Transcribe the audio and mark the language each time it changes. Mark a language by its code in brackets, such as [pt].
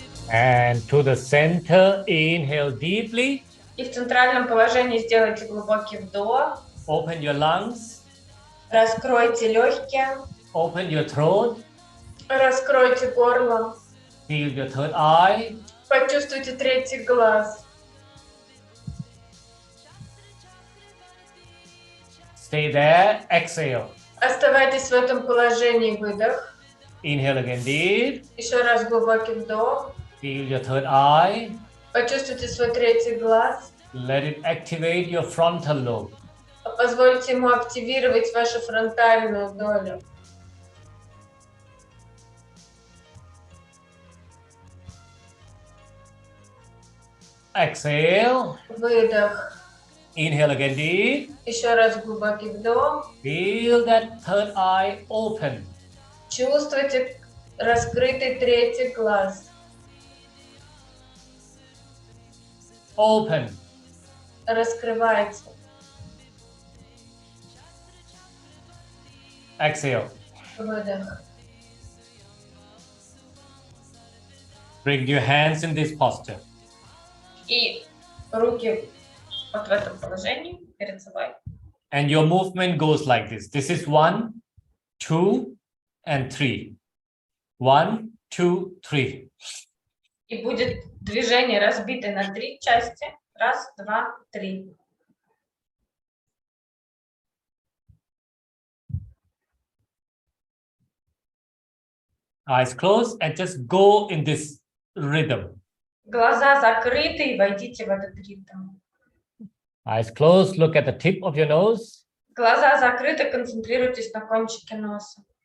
[en] And to the center, inhale deeply. [ru] И в центральном положении сделайте глубокий вдох. [en] Open your lungs. [ru] Раскройте легкие. [en] Open your throat. [ru] Раскройте горло. [en] Feel your third eye. [ru] Почувствуйте третий глаз. [en] Stay there. Exhale. [ru] Оставайтесь в этом положении. Выдох. [en] Inhale again deep. [ru] Еще раз глубокий вдох. [en] Feel your third eye. [ru] Почувствуйте свой третий глаз. [en] Let it activate your frontal lobe. [ru] Позвольте ему активировать вашу фронтальную долю. [en] Exhale. [ru] Выдох. [en] Inhale again deep. [ru] Еще раз глубокий вдох. [en] Feel that third eye open. [ru] Чувствуйте раскрытый третий глаз. [en] Open. [ru] Раскрывайте. [en] Exhale. [ru] Выдох. [en] Bring your hands in this posture. [ru] И руки вот в этом положении перед собой. [en] And your movement goes like this. This is 1, 2, and 3. 1, 2, 3. [ru] И будет движение разбито на 3 части. 1, 2, 3. [en] Eyes closed and just go in this rhythm. [ru] Глаза закрыты и войдите в этот ритм. [en] Eyes closed, look at the tip of your nose. [ru] Глаза закрыты, концентрируйтесь на кончике носа.